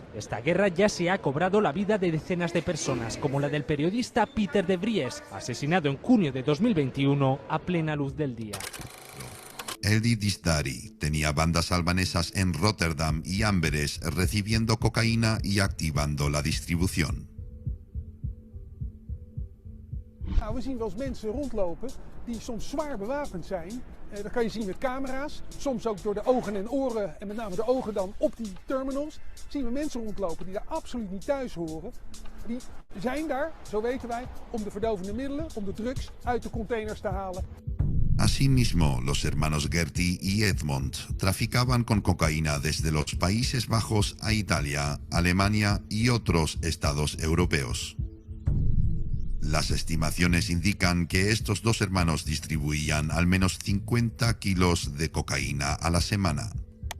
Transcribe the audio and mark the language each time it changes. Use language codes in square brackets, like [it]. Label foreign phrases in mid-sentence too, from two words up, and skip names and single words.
[es] Esta guerra ya se ha cobrado la vida de decenas de personas, como la del periodista Peter de Vries, asesinado en junio de 2021 a plena luz del día. Edi Disdari tenía bandas albanesas en Rotterdam y Amberes recibiendo cocaína y activando la distribución. [nl] We zien wel eens mensen rondlopen die soms zwaar bewapend zijn. Dat kan je zien met camera's, soms ook door de ogen en oren, en met name de ogen dan op die terminals. Zien we mensen rondlopen die daar absoluut niet thuis horen. Die zijn daar, zo weten wij, om de verdovende middelen, om de drugs uit de containers te halen. [es] Asimismo, los hermanos Gerti y Edmond traficaban con cocaína desde los Países Bajos a Italia, Alemania y otros estados europeos. Las estimaciones indican que estos dos hermanos distribuían al menos 50 kilos de cocaína a la semana.